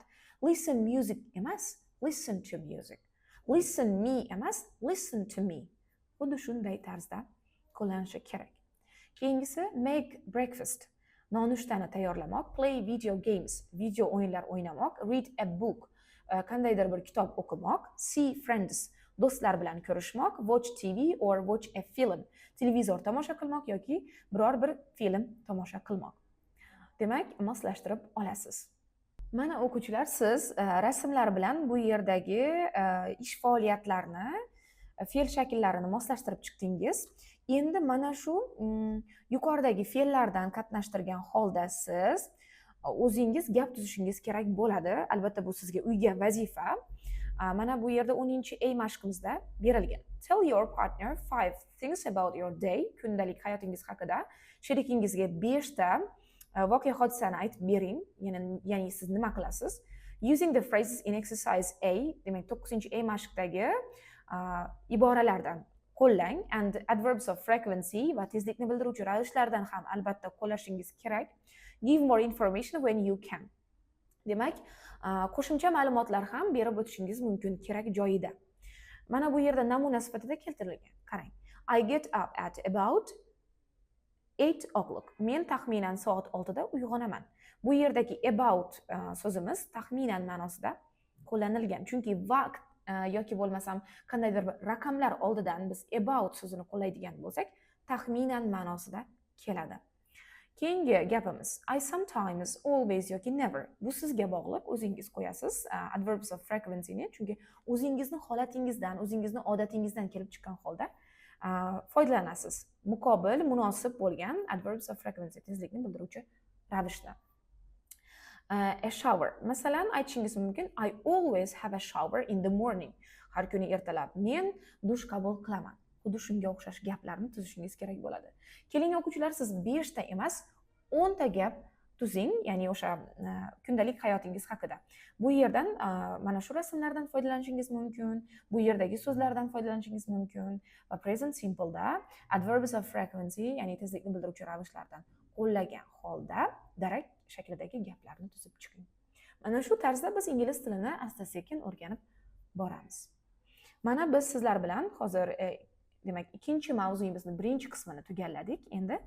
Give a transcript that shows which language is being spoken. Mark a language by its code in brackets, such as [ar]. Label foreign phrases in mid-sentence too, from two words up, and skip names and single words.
[en] Listen music emas, listen to music. Listen me emas, listen to me. [uz] Xuddi shunday tarzda qo'llanishi kerak. Keyingisi [en] make breakfast. [uz] Nonushtani tayyorlamoq, [en] play video games, [uz] video o'yinlar o'ynamoq, [en] read a book, [uz] qandaydir bir kitob o'qimoq, [en] see friends, [uz] do'stlar bilan ko'rishmoq, [en] watch TV or watch a film, [uz] televizor tomosha qilmoq yoki biror bir film tomosha qilmoq. Demak, moslashtirib olasiz. Mana o'quvchilar, siz rasmlar bilan bu yerdagi ish faoliyatlarini, fe'l shakllarini moslashtirib chiqdingiz. Endi mana shu yuqoridagi fe'llardan qatnashtirgan holda siz o'zingiz gap tuzishingiz kerak bo'ladi. Albatta bu sizga uyga vazifa. Mana bu yerda 10-a mashqimizda berilgan. [en] Tell your partner 5 things about your day. [uz] Kundalik hayotingiz haqida sherikingizga 5 ta voqea hodisani aytib bering. Ya'ni siz nima qilasiz? [en] Using the phrases in exercise A, [uz] demak 9-a mashqdagi iboralardan qo'llang [en] and adverbs of frequency [uz] va tezlikni bildiruvchi ravishlardan ham albatta qo'llashingiz kerak. [en] Give more information when you can. [uz] Demak, qo'shimcha ma'lumotlar ham berib o'tishingiz mumkin kerak joyida. Mana bu yerda namuna sifatida keltirilgan. Qarang. [en] I get up at about 8 o'clock. [uz] Men taxminan soat 6 da uyg'onaman. Bu yerdagi about so'zimiz taxminan ma'nosida qo'llanilgan. Chunki vaqt yoki bo'lmasam qandaydir bir raqamlar oldidan biz about so'zini qo'llaydigan bo'lsak, taxminan ma'nosida keladi. Keyingi gapimiz [en] I sometimes, always [uz] yoki never. Bu sizga bog'liq, o'zingiz qo'yasiz [en] adverbs of frequency [uz] ni, chunki o'zingizni holatingizdan, o'zingizni odatingizdan kelib chiqqan holda foydalanasiz. Muqobil, munosib bo'lgan [en] adverbs of frequency [uz] tezlikni bildiruvchi ravishda. [en] A shower. [uz] Masalan, aytishingiz mumkin [en] I always have a shower in the morning. [uz] Har kuni ertalab men dush qabul qilaman. Xuddi shunga o'xshash gaplarni tuzishingiz kerak bo'ladi. Keling o'quvchilar, siz 5 ta emas, 10 ta gap tuzing, ya'ni o'sha kundalik hayotingiz haqida. Bu yerdan mana shu rasmlardan foydalanishingiz mumkin, bu yerdagi so'zlardan foydalanishingiz mumkin va [en] present simple [uz] da [en] adverbs of frequency, [uz] ya'ni tezlikni bildiruvchi ravishlardan qo'llagan holda darak shaklidagi gaplarni tuzib chiqing. Mana shu tarzda biz ingliz tilini asta-sekin o'rganib boramiz. Mana biz sizlar bilan hozir demak ikkinchi mavzuyimizni birinchi qismini tugalladik.